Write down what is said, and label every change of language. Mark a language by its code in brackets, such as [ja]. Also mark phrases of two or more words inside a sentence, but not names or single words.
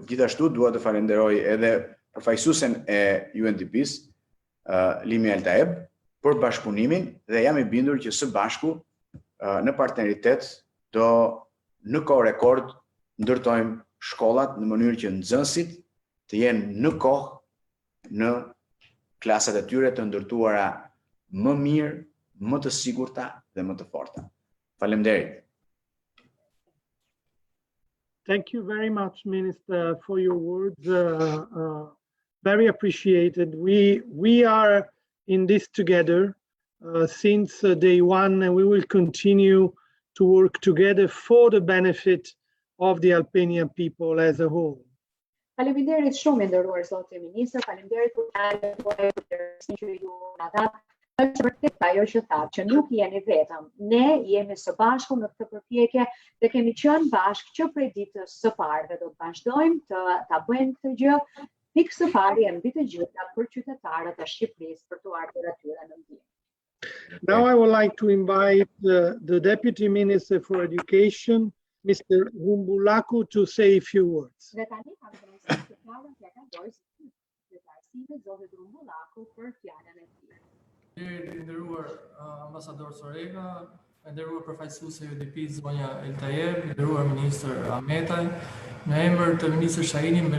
[sq] Gjithashtu dua të falenderoj edhe përfaqësuesen e UNDP-së Limya Eltayeb për bashkëpunimin, dhe jam i bindur që së bashku në partneritet do në kohë rekord ndërtojmë shkollat në mënyrë që nxënësit të jenë në kohë në klasat e tyre të ndërtuara më mirë, më të sigurta dhe më të forta. Faleminderit. [en] Thank you very much, Minister, for your words. Very appreciated. We are in this together since day one, and we will continue to work together for the benefit of the Albanian people as a whole. [sq] Faleminderit shumë nderuar zoti ministër, faleminderit për fjalën që ju na dha. Është vërtet ajo që thatë, që nuk jeni vetëm. Ne jemi së bashku në këtë përpjekje dhe kemi qenë bashkë që prej ditës së parë, dhe do të vazhdojmë të ta bëjmë këtë gjë. Pikë së pari e mbi të gjitha për qytetarët e Shqipërisë për të ardhur atyre në ndjenjë. [en] Now I would like to invite the Deputy Minister for Education, Mr. Rrumbullaku, to say a few words. [sq] Dhe tani kam dhënë fjalën tek Arsimit Rrumbullaku për fjalën e tij. Nderuar Ambasador Soreca, nderuar përfaqësuesja e UNDP-së Limya Eltayeb, nderuar Ministri Ahmetaj, në emër të Ministrit